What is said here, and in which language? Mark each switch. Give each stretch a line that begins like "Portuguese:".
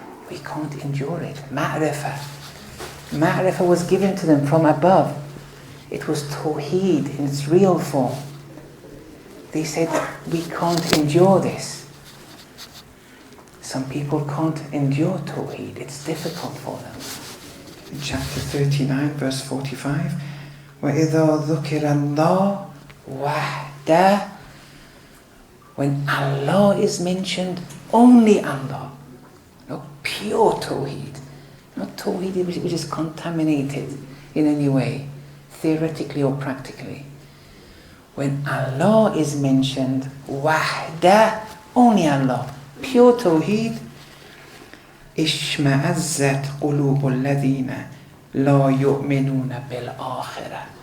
English: We can't endure it. Ma'rifah. Ma'rifah was given to them from above. It was tawheed in its real form. They said, we can't endure this. Some people can't endure tawheed. It's difficult for them. In chapter 39, verse 45,
Arabic: وَإِذَا ذُكِرَ اللَّهُ وَحْدَهُ.
English: When Allah is mentioned, only Allah. No pure tawheed. Not tawheed which is contaminated in any way, theoretically or practically. When Allah is mentioned, wahda, only Allah, pure tawheed,
Arabic: اشمأزت قلوب الذين لا يؤمنون بالآخرة.